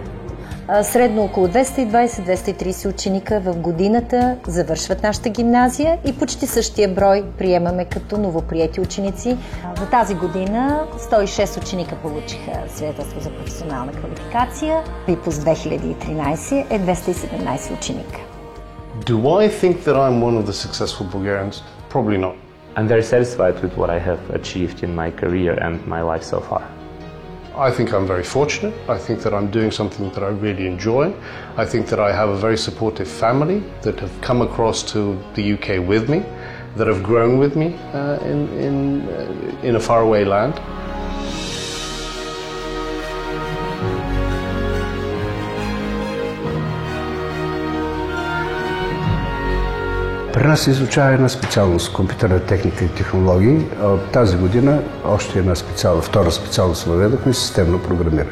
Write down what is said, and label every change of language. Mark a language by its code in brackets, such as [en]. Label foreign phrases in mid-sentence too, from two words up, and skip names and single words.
[bg] Средно около 220-230 ученика в годината завършват нашата гимназия и почти същия брой приемаме като новоприети ученици. За тази година 106 ученика получиха свидетелство за професионална квалификация. Випуск 2013 е 217 ученика. [en] Do I think that I'm one of the successful Bulgarians? Probably not. I'm very satisfied with what I have achieved in my career and my life so far. I think I'm very fortunate. I think that I'm doing something that I really enjoy. I think that I have a very supportive family that have come across to the UK with me, that have grown with me in a faraway land. [bg] При нас се изучава една специалност компютърна техника и технологии. Тази година още една втора специалност въведохме системно програмиране.